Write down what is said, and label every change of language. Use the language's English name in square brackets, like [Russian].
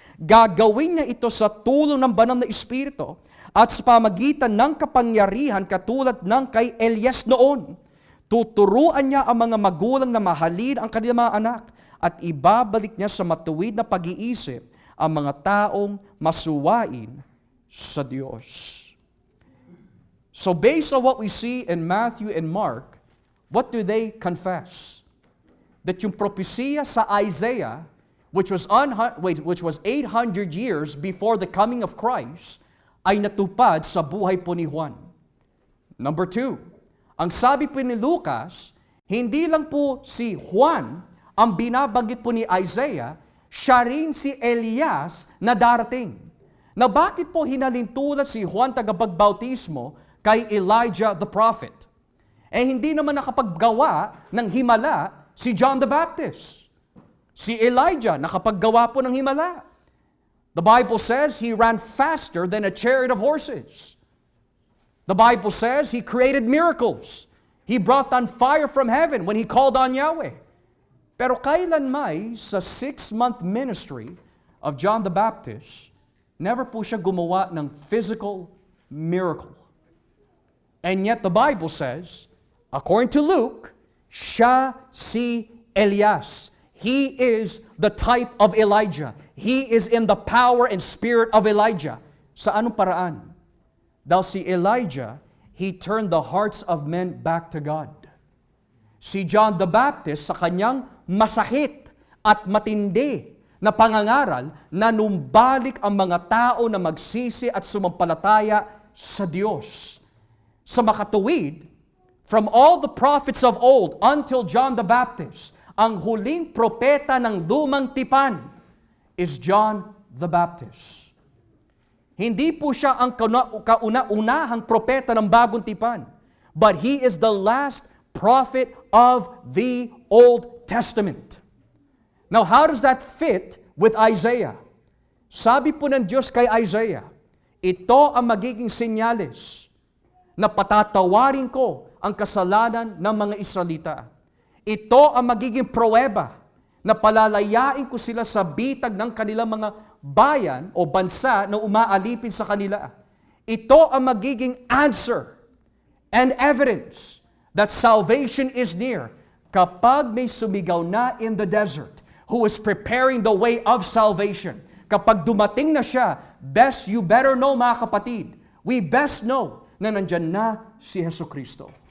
[Filipino] Gagawin niya ito sa tulong ng banal na espiritu at sa pamagitan ng kapangyarihan katulad ng kay Elias noon. Tuturuan niya ang mga magulang na mahalin ang kanilang mga anak at ibabalik niya sa matuwid na pag-iisip ang mga taong masuwain sa Diyos. [English] So based on what we see in Matthew and Mark, what do they confess? [Filipino] That yung propesya sa Isaiah, [English] which was 800 years before the coming of Christ, [Filipino] ay natupad sa buhay po ni Juan. Number 2, ang sabi po ni Lucas, hindi lang po si Juan ang binabanggit po ni Isaiah, siya rin si Elias na darating. Na bakit po hinalintulad si Juan tagapagbautismo kay Elijah the prophet? Eh hindi naman nakapaggawa ng himala si John the Baptist. Si Elijah nakapaggawa po ng himala. [English] The Bible says he ran faster than a chariot of horses. The Bible says he created miracles. He brought down fire from heaven when he called on Yahweh. [Filipino] Pero kailan may sa 6-month ministry of John the Baptist, never po siya gumawa ng physical miracle. [English] And yet the Bible says, according to Luke, [Filipino] siya si Elias. [English] He is the type of Elijah. He is in the power and spirit of Elijah. [Filipino] Sa anong paraan? Dahil si [English] Elijah, he turned the hearts of men back to God. [Filipino] Si John the Baptist, sa kanyang masakit at matindi na pangangaral, nanumbalik ang mga tao na magsisi at sumampalataya sa Diyos. Sa makatuwid, [English] From all the prophets of old until John the Baptist, [Filipino] ang huling propeta ng lumang tipan [English] is John the Baptist. [Filipino] Hindi po siya ang kauna-unahang propeta ng bagong tipan, [English] but he is the last prophet of the Old Testament. Now, how does that fit with Isaiah? [Filipino] Sabi po ng Diyos kay Isaiah, ito ang magiging senyales na patatawarin ko ang kasalanan ng mga Israelita. Ito ang magiging pruweba na palalayain ko sila sa bitag ng kanilang mga bayan o bansa na umaalipin sa kanila. Ito ang magiging [English] answer and evidence that salvation is near [Filipino] kapag may sumigaw na [English] in the desert who is preparing the way of salvation. [Filipino] Kapag dumating na siya, [English] you better know [Filipino] mga kapatid, [English] we best know [Filipino] na nandyan na si Jesucristo.